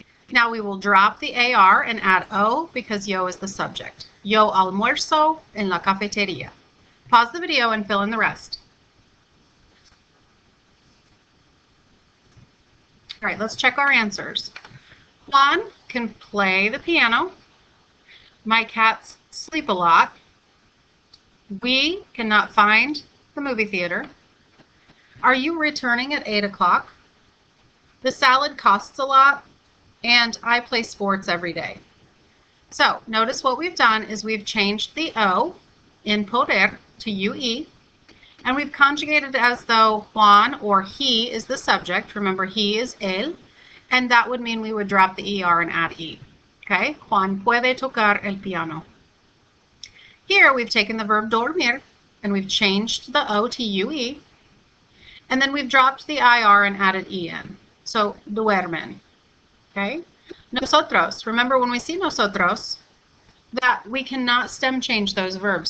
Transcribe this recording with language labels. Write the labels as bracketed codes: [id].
[en] Now we will drop the AR and add O because yo is the subject. [es] Yo almuerzo en la cafetería. [en] Pause the video and fill in the rest. All right, let's check our answers. Juan can play the piano. My cats sleep a lot. We cannot find the movie theater. Are you returning at 8 o'clock? The salad costs a lot. And I play sports every day. So notice what we've done is we've changed the O in poder to UE, and we've conjugated as though Juan or he is the subject. Remember, he is él, and that would mean we would drop the ER and add E. [es] Okay, Juan puede tocar el piano. [en] Here we've taken the verb dormir, and we've changed the O to UE, and then we've dropped the IR and added EN. So duermen. Okay, nosotros. Remember when we see nosotros, that we cannot stem change those verbs.